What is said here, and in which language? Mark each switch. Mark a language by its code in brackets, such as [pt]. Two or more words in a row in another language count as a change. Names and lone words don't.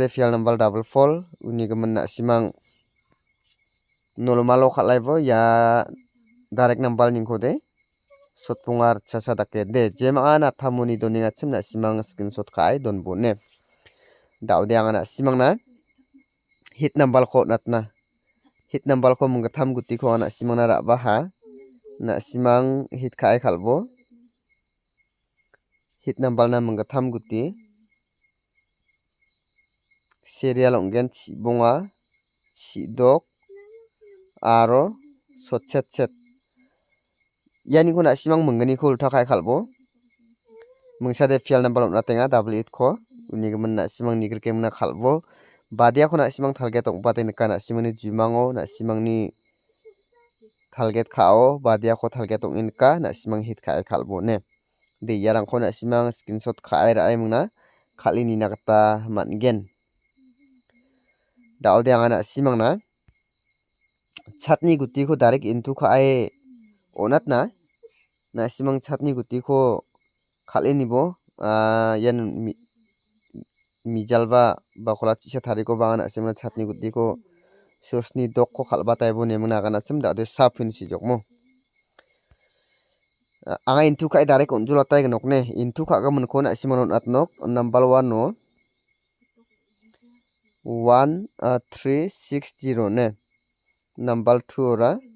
[grt] fial number 44 uni gemen nasimang normalo khalaibo ya [en] direct number [grt] ningkode sotpungar chasa dake de jema na thamuni doni nachim nasimang screenshot kai donbo ne daude anga nasimang na [en] hit number [grt] ko natna [en] hit number [grt] ko munggatham guti ko nasimang na raba ha nasimang hit kai khalbo [en] hit number [grt] na munggatham guti serial onggen chibonga chidok aro sotchet yani ko nasimang mungani ko ulta kai khalbo mungsade fial number natenga 88 ko uni gemen nasimang nigrike mna khalbo badia ko nasimang target ongpate nika nasimangni jumango nasimangni target khao badia ko target onginka nasimang hit kai khalbo ne de yarang ko nasimang screenshot khai rai mungna khalini nakata mangen daude anga nasimang na chatni guti ko direct into khai onatna nasimang chatni guti ko khalinibo yan mijalba bakola chisa thariko banga nasimang chatni guti ko sosni dok ko khalbataibo nemna gana sim daude sapin sijokmo anga into khai direct onjulatai gnokne into khaga munko nasimang atnok number 1 no 1360 ne number 2 ora